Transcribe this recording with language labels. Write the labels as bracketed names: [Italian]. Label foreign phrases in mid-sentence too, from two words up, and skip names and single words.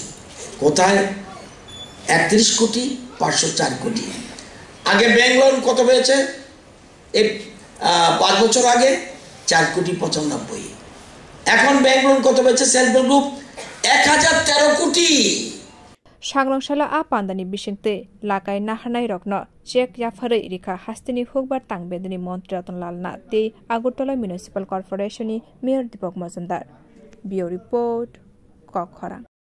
[Bangla] কোথায় 31,504 কোটি। আগে [English] bank loan [Bangla] কত হয়েছে 5 বছর আগে 4,95,00,000। এখন [English] bank loan [Bangla] কত হয়েছে [English] self help group [Bangla] 1,013 কোটি। [Kok Borok] सांग्रंशाला आ पान्दानि बिसिंते लाकाय नाहारनाय रक्न चेक याफारै रिखा हास्तेनि हुकबार तांबेदनि मन्त्री रतनलाल नाथ ते आगरतला म्युनिसिपल कर्पोरेशननि मेयर दीपक मजुमदार। बियो रिपोर्ट कखरा।